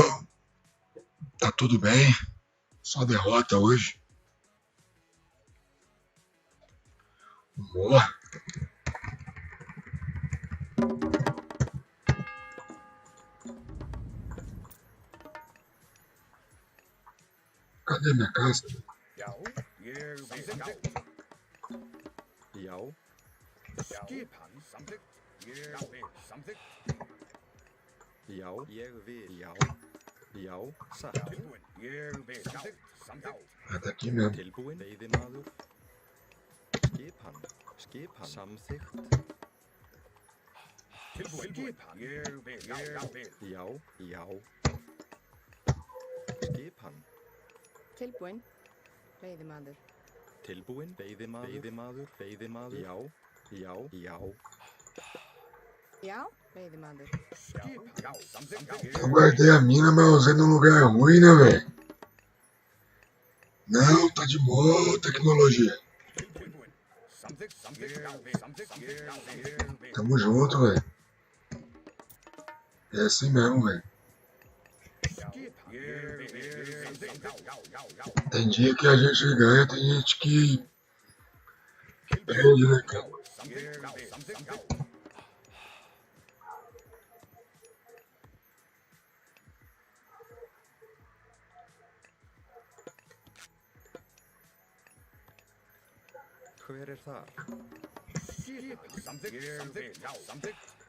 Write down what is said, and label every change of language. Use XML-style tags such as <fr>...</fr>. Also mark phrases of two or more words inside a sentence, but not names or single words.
<pt>Tá tudo bem. Só derrota hoje. Boa. Cadê minha casa?</pt> <is>Já. Ég vil. Já. Já, Skipan. Samþykkt. Ég vil. Samþykkt. já, ég vil, já. Já, satt. Tilbúin. Ég vil. Samþykkt. Samþykkt.</is> <pt>Ah, tá aqui mesmo.</pt> <is>Tilbúin, veiðimaður. Skipan, samþykkt. Tilbúin. Skipan. Ég vil. Ég vil. Já, já. Skipan, Tilbúin. Veiðimaður. tilbúin, veiðimaður. Já, já, já. Já, veiðimaður. Skipan. Já. Samþykkt.</is> <pt>Eu guardei a mina, mas usei num lugar ruim, né, velho? Não, tá de boa, tecnologia.</pt> <is>Tilbúin. Samþykkt. Samþykkt. Ég vil. Samþykkt. Ég vil.</is> <pt>Tamo junto, velho. É assim mesmo, velho.</pt> <is>Skipan. Ég vil. Samþykkt. Já.</is> <pt>Tem dia que a gente ganha, tem gente que perde, né, cara?</pt> <is>Samþykkt. Já. Samþykkt. Já. Hver er þar? Skipan. Samþykkt. Ég vil. Já. Samþykkt.</is>